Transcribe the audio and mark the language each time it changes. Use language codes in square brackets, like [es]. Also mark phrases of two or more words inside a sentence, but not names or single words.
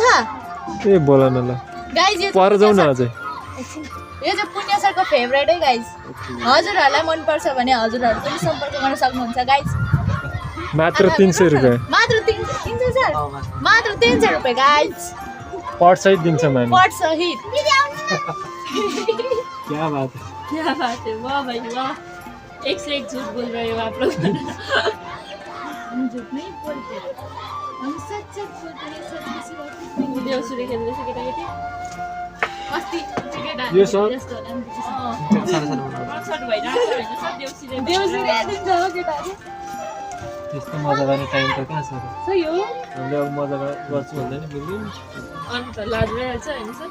[ne] ए बोला न ल गाइज यो पर जाऊ न अझै। यो चाहिँ पुण्य सरको फेभरेट है गाइज। हजुरहरूलाई मनपर्छ भने हजुरहरू पनि सम्पर्क गर्न सक्नुहुन्छ गाइज। मात्र 300 रुपैयाँ मात्र 300 सर मात्र 300 रुपैयाँ गाइज। पट सहित दिन्छ मानी। पट सहित [hi] क्या बात है। क्या बात है, वाह भाई वाह, एक से एक झूठ बोल रहे हो आप लोग। हम झूठ नहीं बोलते, हम सच सच बोलते हैं। सच किसी बात नहीं। [ne] देउसुरे खेल्दैछ केटाकेटी अस्ति केटा यो सर जस्तो होला नि त्यसो। कन्सर्ट भइरहेको छ होइन सर देउसुरे देउसुरे दिन्छ हो केटाहरू। त्यस्तो मजा गर्ने टाइम त कहाँ छ र। सो यो हामीले अब मजा गर्छु भन्दा नि बुझ्दैन। अन्त लाज भइहाल्छ होइन सर।